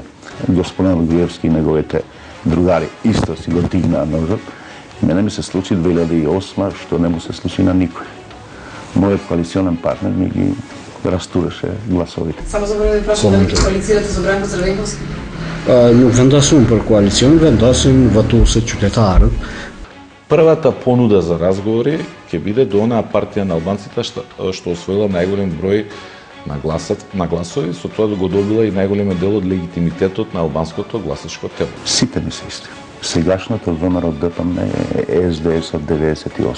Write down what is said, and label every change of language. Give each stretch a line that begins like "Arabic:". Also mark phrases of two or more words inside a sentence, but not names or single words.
Macedonian: Господинот Груевски и неговите другари исто си го дигнаа ножот. Мене ми се случи 2008 што не му се случи на никој. Мојот коалиционен партнер ми ги растуреше гласовите. Само за да ви прашам дали ќе коалицирате со Бранко Црвенковски?
Albanian: Nuk vendosëm për koalicion, vendosim votuesit qytetarët.
Macedonian: Првата понуда за разговори ќе биде до онаа партија на албанците што освоила најголем број на гласови, со тоа да го добила и најголемиот дел од легитимитетот на албанското гласачко тело. Сите ми се исти. Сегашното ВМРО ДПМН е СДС од 98.